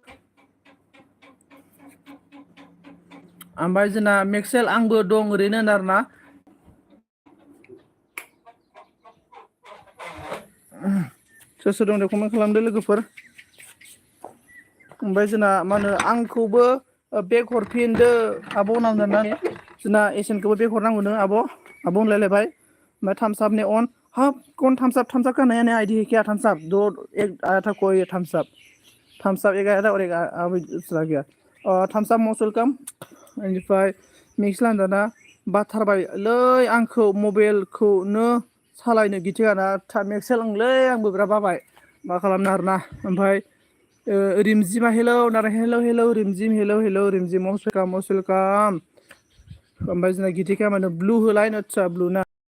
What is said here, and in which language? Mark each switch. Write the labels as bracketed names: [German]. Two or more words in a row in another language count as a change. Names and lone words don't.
[Bodo] ओमफ्राय जोंना मेक्सेल आंबो दं ओरैनो आरोना सोर सोर दं दे कमेन्ट खालामदो लोगोफोर ओमफ्राय जोंना मा होनो आंखौबो बेग हरफिनदो आब' नामदारना जोंना एसेनखौबो बेग हरनांगौनो आब' होनलायलायबाय ओमफ्राय थामसाबनि अन हाब [Hindi] कौन थामसाब का नया नया आईडी है क्या थम्स अप दो एक आया था कोई थम्स अप एक आया था और एक अभी चला गया [Bodo] थम्स अप [English] most welcome [Bodo] बेनिफ्राय मिक्स लान्दाना बाथारबायलै आंखौ मबाइलखौनो सालायनो गिथिगाना मेक्सेल ओंलै आंबो बिराद बाबाय मा खालामनो आरोना ओमफ्राय रिमजिमा हेलौ नारा हेलौ रिमजिम [English] most welcome [Bodo] ओमफ्राय जोंना गिथिका माने ब्लु होलाय आदसा ब्लु ना